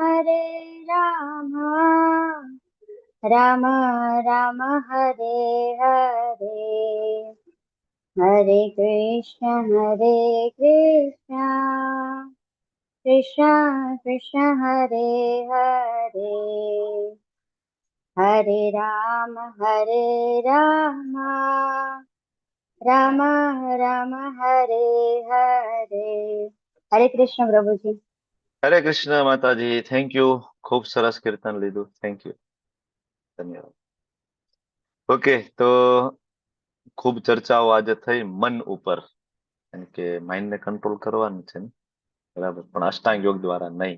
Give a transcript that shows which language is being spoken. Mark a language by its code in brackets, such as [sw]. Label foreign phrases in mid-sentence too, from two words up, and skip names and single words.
[sa] Rama Rama, Hare Hare, Hare Krishna, Krishna Krishna, Hare Hare, Hare Rama, Rama Rama, Hare Hare. [gu] Hare Krishna પ્રભુજી. હરે કૃષ્ણ માતાજી, [en] thank you. [gu] ખૂબ સરસ કીર્તન લીધું, [en] thank you, [gu] ધન્યવાદ. ઓકે, તો ખૂબ ચર્ચાઓ આજે થઈ મન ઉપર, કારણ કે માઇન્ડને કંટ્રોલ કરવાનું છે ને, બરાબર, પણ અષ્ટાંગ યોગ દ્વારા નહીં.